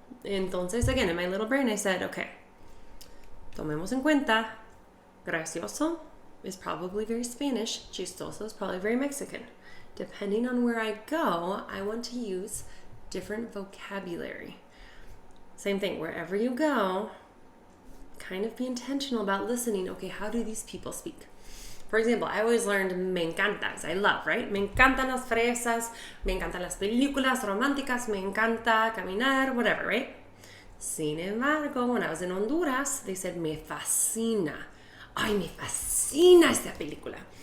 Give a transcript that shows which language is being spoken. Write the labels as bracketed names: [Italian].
[Spanish] Entonces, [English] again, in my little brain, I said, okay, [Spanish] tomemos en cuenta, [English] gracioso is probably very Spanish, chistoso is probably very Mexican. Depending on where I go, I want to use different vocabulary. Same thing, wherever you go, kind of be intentional about listening. Okay, how do these people speak? For example, I always learned [Spanish] me encantas. [English] I love, right? [Spanish] Me encantan las fresas, me encantan las películas románticas, me encanta caminar, [English] whatever, right? [Spanish] Sin embargo, [English] when I was in Honduras, they said [Spanish] me fascina. Ay, me fascina esta película.